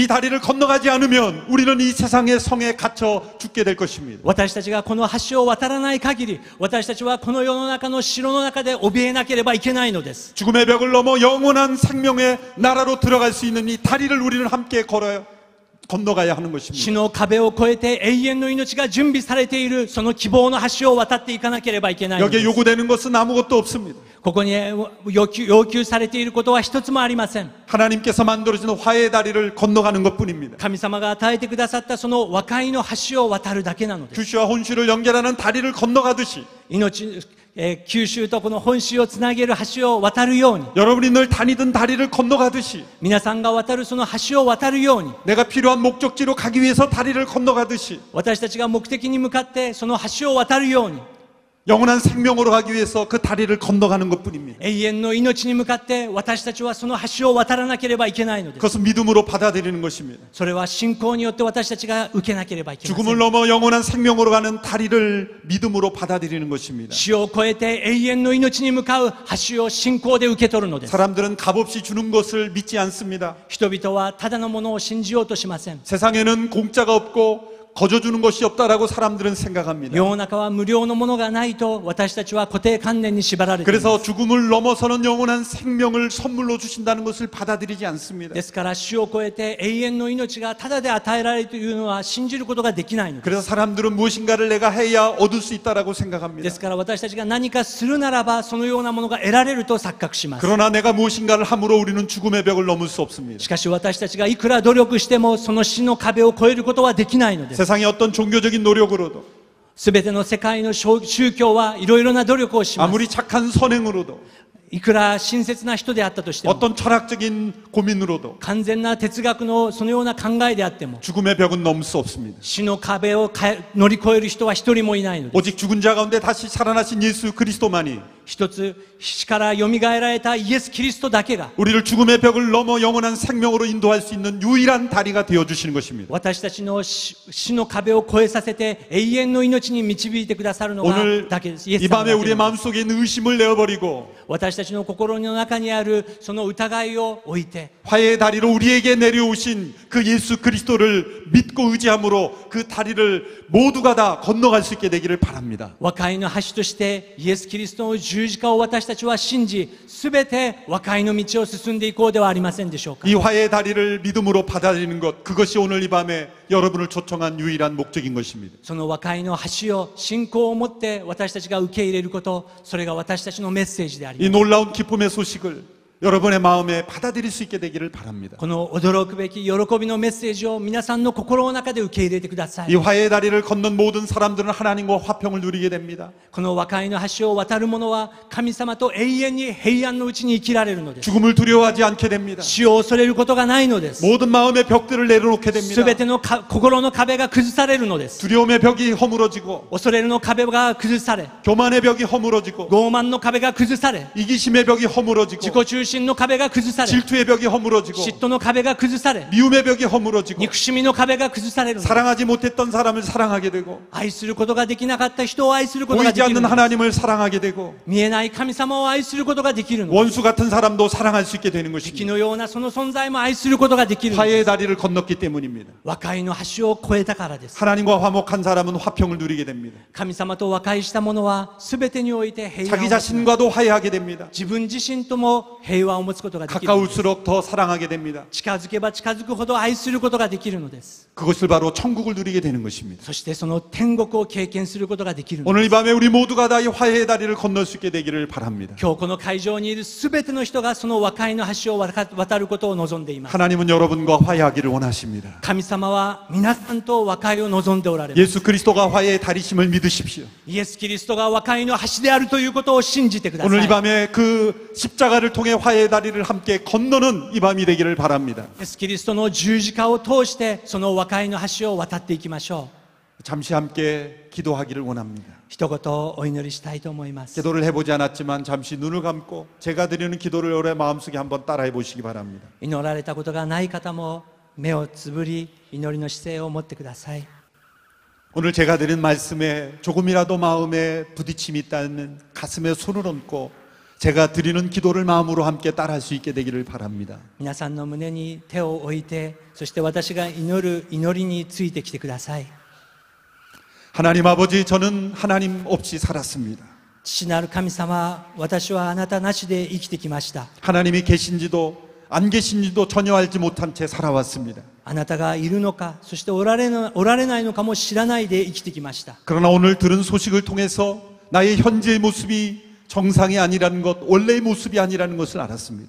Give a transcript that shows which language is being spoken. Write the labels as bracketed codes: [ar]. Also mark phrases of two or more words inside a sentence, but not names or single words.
[ko] 이 다리를 건너가지 않으면 우리는 이 세상의 성에 갇혀 죽게 될 것입니다. [ja] 私たちがこの橋を渡らない限り私たちはこの世の中の城の中で怯えなければいけないのです。 [ko] 죽음의 벽을 넘어 영원한 생명의 나라로 들어갈 수 있는 이 다리를 우리는 함께 걸어요. 건너가야 하는 [ja] 死 [ko] 것입니다. [ja] の壁を越えて永遠の命が準備されているその希望の橋を渡っていかなければいけないので [ko] 여기에 [ja] す。 [ko] 요구되는 것은 아무것도 없습니다. [ja] ここに要求されていることは一つもありません。 [ko] 하나님께서 만들어주는 화해의 다리를 건너가는 것뿐입니다. [ja] 神様が与えてくださったその和解の橋を渡るだけなのです。 [ko] 규슈와 혼슈를 연결하는 다리를 건너가듯이 [ja] 九州とこの本州をつなげる橋を渡るように、 [ko] 여러분이 늘 다니던 다리를 건너가듯이 [ja] 皆さんが渡るその橋を渡るように、 [ko] 내가 필요한 목적지로 가기 위해서 다리를 건너가듯이 [ja] 私たちが目的に向かってその橋を渡るように、 [ko] 영원한 생명으로 가기 위해서 그 다리를 건너가는 것뿐입니다. [ja] 永遠の命に向かって私たちはその橋を渡らなければいけないのです。 [ko] 그것은 믿음으로 받아들이는 것입니다. [ja] それは信仰によって私たちが受けなければいけませ [ko] 죽음을 [ja] ん。 [ko] 넘어 영원한 생명으로 가는 다리를 믿음으로 받아들이는 것입니다. [ja] 死を越えて永遠の命に向かう橋を信仰で受け取るのです。 [ko] 사람들은 값없이 주는 것을 믿지 않습니다. [ja] 人々はただのものを信じようとしません。 [ko] 세상에는 공짜가 없고 거저주는 것이 없다라고 사람들은 생각합니다. [ja] 世の中は無料のものがないと私たちは固定観念に縛られています。 [ko] 그래서 죽음을 넘어서는 영원한 생명을 선물로 주신다는 것을 받아들이지 않습니다. [ja] ですから死を超えて永遠の命がただで与えられるというのは信じることができないのです。 [ko] 그래서 사람들은 무엇인가를 내가 해야 얻을 수 있다라고 생각합니다. [ja] ですから私たちが何かするならばそのようなものが得られると錯覚します。 [ko] 그러나 내가 무엇인가를 함으로 우리는 죽음의 벽을 넘을 수 없습니다. [ja] しかし私たちがいくら努力してもその死の壁を越えることはできないのです。 [ko] 세상의 어떤 종교적인 노력으로도 [ja] すべての世界の宗教はいろいろな努力をします。 [ko] 아무리 착한 선행으로도 [ja] いくら親切な人であったとしても、 [ko] 어떤 철학적인 고민으로도 [ja] 完全な哲学のそのような考えであっても、 [ko] 죽음의 벽은 넘을 수 없습니다. [ja] 死の壁を乗り越える人は一人もいないのです。 [ko] 오직 죽은 자 가운데 다시 살아나신 예수 그리스도만이 [ja] 一つ死からよみがえられたイエス・キリストだけが [ko] 우리를 죽음의 벽을 넘어 영원한 생명으로 인도할 수 있는 유일한 다리가 되어 주시는 것입니다. [ja] 私たちの死の壁を越えさせて永遠の命に導いてくださるのが [ko] 오늘 [ja] だけです。イエ [ko] 이 [ja] ス様 [ko] 밤에 [ja] だけ [ko] 우리의 [ja] です。 [ko] 마음속에 있는 의심을 내어버리고 [ja] 私たちの心の中にあるその疑いを置いて、 [ko] 화해의 다리로 우리에게 내려오신 그 예수 그리스도를 믿고 의지함으로 그 다리를 모두가 다 건너갈 수 있게 되기를 바랍니다. [ja] 和解の橋としてイエス・キリストの十字架を私たちは信じ、すべて和解の道を進んでいこうではありませんでしょうか。 [ko] 이 화해의 다리를 믿음으로 받아들이는 것, 그것이 오늘 이 밤에 여러분을 초청한 유일한 목적인 것입니다. [ja] その和解の橋を信仰を持って私たちが受け入れること、それが私たちのメッセージであります。 [ko] 이 놀라운 기쁨의 소식을 여러분의 마음에 받아들일 수 있게 되기를 바랍니다. [ja] この驚くべき喜びのメッセージを皆さんの心の中で受け入れてくださ [ko] 이 [ja] い。 [ko] 화해의 다리를 건넌 모든 사람들은 하나님과 화평을 누리게 됩니다. [ja] この和解の橋を渡る者は神様と永遠に平安のうちに生きられるのです。 [ko] 죽음을 두려워하지 않게 됩니다. [ja] 死を恐れることがないのです。 [ko] 모든 마음의 벽들을 내려놓게 [ja] す [ko] 됩니다. [ja] べての心の壁が崩されるのです。 [ko] 두려움의 벽이 허물어지고 [ja] 恐れるの壁が崩され、 [ko] 교만의 벽이 허물어지고 [ja] 傲慢の壁が崩され、 [ko] 이기심의 벽이 [ja] 自 [ko] 허물어지고 [ja] 己中心の壁が崩され、 [ko] 질투의 벽이 허물어지고 [ja] 嫉妬の壁が崩され、 [ko] 미움의 벽이 허물어지고 [ja] 憎しみの壁が崩されるのです。 [ko] 사랑하지 못했던 사람을 사랑하게 되고 [ja] 愛することができなかった人を愛することが [ko] 보이지 [ja] できる [ko] 않는 [ja] のです。 [ko] 하나님을 사랑하게 되고 [ja] 見えない神様を愛することができるのです。 [ko] 원수 같은 사람도 사랑할 수 있게 되는 [ja] 敵 [ko] 것입니다. [ja] のようなその存在も愛することができるのです。 [ko] 화해의 다리를 건넜기 때문입니다. [ja] 和解の橋を越えたからです。 [ko] 하나님과 화목한 사람은 화평을 누리게 됩니다. [ja] 神様と和解した者は全てにおいて平安を [ko] 자기 [ja] 持ちます。 [ko] 자신과도 화해하게 됩니다. [ja] 自分自身とも平和を持つことができるのです。 [ko] 가까울수록 더 사랑하게 됩니다. [ja] 近づけば近づくほど愛することができるのです。 [ko] 그것을 바로 천국을 누리게 되는 것입니다. [ja] そしてその天国を経験することができるのです。 [ko] 오늘 이 밤에 우리 모두가 다 이 화해의 다리를 건널 수 있게 되기를 바랍니다. [ja] 今日この会場にいる全ての人がその和解の橋を渡ることを望んでいます。 [ko] 하나님은 여러분과 화해하기를 원하십니다. [ja] 神様は皆さんと和解を望んでおられます。 [ko] 예수 그리스도가 화해의 다리심을 믿으십시오. [ja] イエス・キリストが和解の橋であるということを信じてくださ [ko] 오늘 이 [ja] い。 [ko] 밤에 그 십자가를 통해 화해의 다리를 함께 건너는 이 밤이 되기를 바랍니다. [ja] イエス・キリストの十字架を通してその和解の橋を渡っていきましょう。 [ko] 잠시 함께 기도하기를 원합니다. [ja] 一言お祈りしたいと思います。 [ko] 기도를 해보지 않았지만 잠시 눈을 감고 제가 드리는 기도를 여러분의 마음속에 한번 따라해 보시기 바랍니다. [ja] 祈られたことがない方も目をつぶり祈りの姿勢を持ってください。 [ko] 오늘 제가 드린 말씀에 조금이라도 마음에 부딪힘이 있다면 가슴에 손을 얹고 제가 드리는 기도를 마음으로 함께 따라할 수 있게 되기를 바랍니다. [ja] 皆さんの胸に手を置いて、そして私が祈る祈りについてきてください。 [ko] 하나님 아버지, 저는 하나님 없이 살았습니다. [ja] 父なる神様、私はあなたなしで生きてきました。 [ko] 하나님이 계신지도 안 계신지도 전혀 알지 못한 채 살아왔습니다. [ja] あなたがいるのか、そしておられないのかも知らないで生きてきました。 [ko] 그러나 오늘 들은 소식을 통해서 나의 현재의 모습이 정상이 아니라는 것, 원래의 모습이 아니라는 것을 알았습니다.